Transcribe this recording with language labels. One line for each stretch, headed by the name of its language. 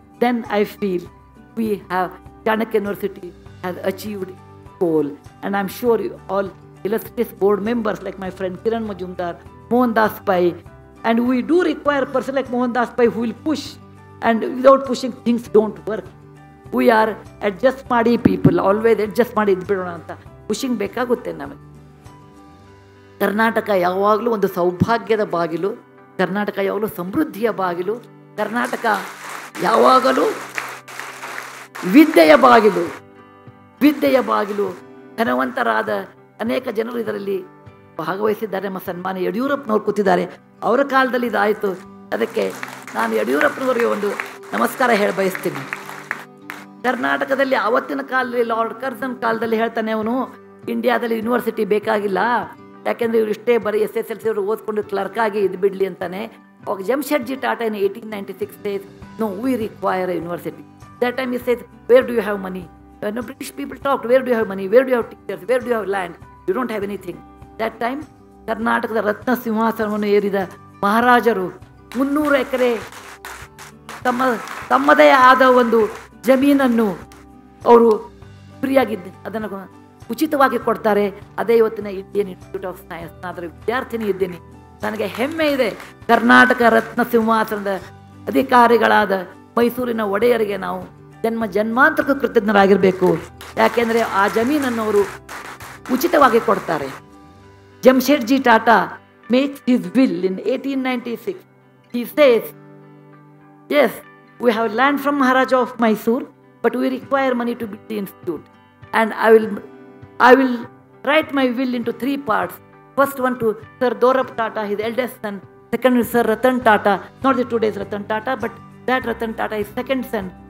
English: Then I feel we have, Chanakya University has achieved its goal. And I'm sure you all illustrious board members like my friend Kiran Majumdar, Mohan Das Pai, and we do require a person like Mohan Das Pai who will push, and without pushing things don't work. We are adjust
Kannada: ಮಾಡಿ people, always adjust ಮಾಡಿ ಇದ್ಬಿಡೋಣ ಅಂತ pushing ಬೇಕಾಗುತ್ತೆ ನಮಗೆ. ಕರ್ನಾಟಕ ಯಾವಾಗಲೂ ಒಂದು ಸೌಭಾಗ್ಯದ ಬಾಗಿಲು, ಕರ್ನಾಟಕ ಯಾವಾಗಲೂ ಸಮೃದ್ಧಿಯ ಬಾಗಿಲು, ಕರ್ನಾಟಕ ಯಾವಾಗಲೂ ವಿದ್ಯೆಯ ಬಾಗಿಲು. ಧನವಂತರಾದ ಅನೇಕ ಜನರು ಇದರಲ್ಲಿ ಭಾಗವಹಿಸಿದ್ದಾರೆ. ನಮ್ಮ ಸನ್ಮಾನ ಯಡಿಯೂರಪ್ಪನವ್ರು ಕೂತಿದ್ದಾರೆ. ಅವರ ಕಾಲದಲ್ಲಿ ಇದಾಯಿತು. ಅದಕ್ಕೆ ನಾನು ಯಡಿಯೂರಪ್ಪನವರಿಗೆ ಒಂದು ನಮಸ್ಕಾರ ಹೇಳಿ ಬಯಸ್ತೀನಿ. ಕರ್ನಾಟಕದಲ್ಲಿ ಆವತ್ತಿನ ಕಾಲದಲ್ಲಿ ಲಾರ್ಡ್ ಕರ್ಜನ್ ಕಾಲದಲ್ಲಿ ಹೇಳ್ತಾನೆ ಅವನು, ಇಂಡಿಯಾದಲ್ಲಿ ಯೂನಿವರ್ಸಿಟಿ ಬೇಕಾಗಿಲ್ಲ, ಯಾಕೆಂದರೆ ಇವರು ಇಷ್ಟೇ ಬರೀ SSLC ಅವರು ಓದ್ಕೊಂಡು ಕ್ಲರ್ಕ್ ಆಗಿ ಇದು ಬಿಡಲಿ ಅಂತಾನೆ.
English: ಅವಾಗ Jamshedji Tata in 1896 says, no, we require a university. That time he says, where do you have money? British people talked, where do you have money? Where do you have teachers? Where do you have land? You don't have anything. That time,
Kannada: ಕರ್ನಾಟಕದ ರತ್ನ ಸಿಂಹಾಸನವನ್ನು ಏರಿದ ಮಹಾರಾಜರು 300 ಎಕರೆ ತಮ್ಮದೇ ಆದ ಒಂದು ಜಮೀನನ್ನು ಅವರು ಫ್ರೀಯಾಗಿದ್ದು ಅದನ್ನು ಉಚಿತವಾಗಿ ಕೊಡ್ತಾರೆ. ಅದೇ ಇವತ್ತಿನ ಇಂಡಿಯನ್ ಇನ್ಸ್ಟಿಟ್ಯೂಟ್ ಆಫ್ ಸೈನ್ಸ್. ಅದರ ವಿದ್ಯಾರ್ಥಿನಿ ಇದ್ದೀನಿ. ನನಗೆ ಹೆಮ್ಮೆ ಇದೆ. ಕರ್ನಾಟಕ ರತ್ನ ಸಿಂಹಾಸನದ ಅಧಿಕಾರಿಗಳಾದ ಮೈಸೂರಿನ ಒಡೆಯರಿಗೆ ನಾವು ಜನ್ಮಾಂತರಕ್ಕೂ ಕೃತಜ್ಞರಾಗಿರಬೇಕು. ಯಾಕೆಂದರೆ ಆ ಜಮೀನನ್ನು ಅವರು ಉಚಿತವಾಗಿ ಕೊಡ್ತಾರೆ.
English: Jamshedji Tata makes his will in 1896. He says, yes, we have land from Maharaja of Mysore, but we require money to build the institute. And I will write my will into 3 parts. First one to Sir Dorab Tata, his eldest son. Second is Sir Ratan Tata, not the today's Ratan Tata, but that Ratan Tata is second son.